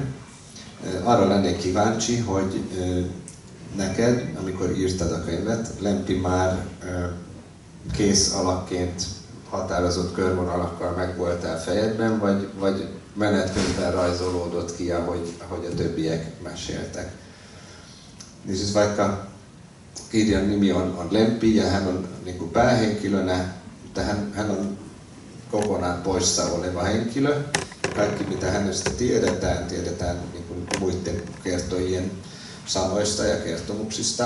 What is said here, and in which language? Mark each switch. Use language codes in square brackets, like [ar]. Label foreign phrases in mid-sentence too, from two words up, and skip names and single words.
[hu] Arra lennék kíváncsi, hogy neked, amikor írtad a könyvet, Lempi már kész alakként határozott körvonalakkal megvoltál fejedben, vagy menetközben rajzolódott ki, ahogy a többiek meséltek. [fi] Siis vaikka kirjan nimi on Lempi ja hän on niin kuin päähenkilönä, mutta hän on kokonaan poissa oleva henkilö. Kaikki mitä hänestä tiedetään niin kuin muiden kertojien sanoista ja kertomuksista.